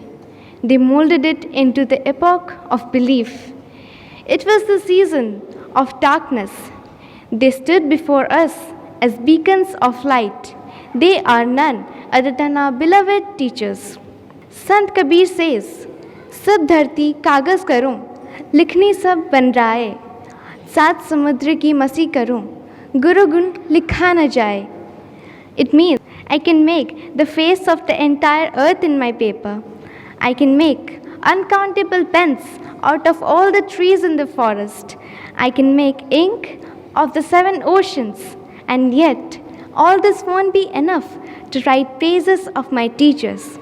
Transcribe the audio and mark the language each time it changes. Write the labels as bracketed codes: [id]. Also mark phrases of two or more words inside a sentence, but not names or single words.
[en] They molded it into the epoch of belief. It was the season of darkness. They stood before us as beacons of light. They are none other than our beloved teachers. Sant Kabir says, [hi] "सब धरती कागज़ करों, लिखनी सब बन राय. सात समुद्र की मसि करों, गुरु गुण लिखा न जाए." [en] It means I can make the face of the entire earth in my paper. I can make uncountable pens out of all the trees in the forest. I can make ink of the 7 oceans. And yet, all this won't be enough to write praises of my teachers.